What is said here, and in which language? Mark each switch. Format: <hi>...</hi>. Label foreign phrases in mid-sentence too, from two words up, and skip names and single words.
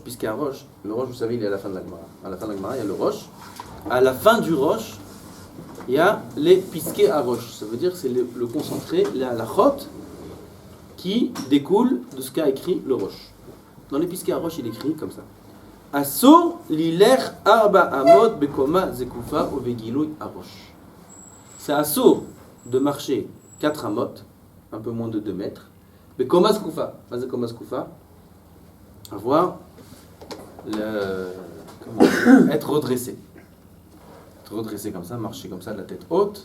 <fr>Piskei HaRosh, le roche, vous savez, il est à la fin de la Gemara. À la fin de la Gemara, il y a le roche. À la fin du roche, il y a les Piskei HaRosh. Ça veut dire que c'est le concentré, la halachot, qui découle de ce qu'a écrit le roche. Dans les Piskei HaRosh, il écrit comme ça.</fr> <he>אסור לילך ארבע אמות בקומה זקופה ובגילוי הראש.</he> <fr>C'est asur de marcher 4 amot, un peu moins de 2 mètres.</fr> <he>בקומה זקופה. בקומה זקופה.</he> <fr>Avoir être redressé. Être redressé comme ça, marcher comme ça, la tête haute.</fr>